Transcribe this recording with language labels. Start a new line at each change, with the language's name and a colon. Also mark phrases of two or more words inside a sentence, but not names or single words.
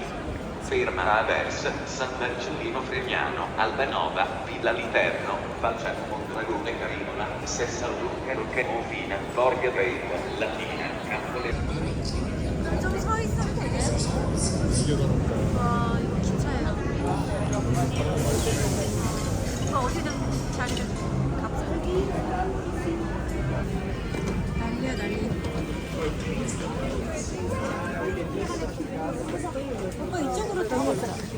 Italian: Ferma a Aversa, San Marcellino Fremiano, Albanova, Villa Literno, Valcerno Mondragone Carinola, Sessalunga Ovina, Borga Veita, Latina, Campole.
Korean: 좀 서 있으면 되게. 와, 이거 기차예요. 어디든 자리를 값을. 난리야, 난리. 이쪽으로 더 있어.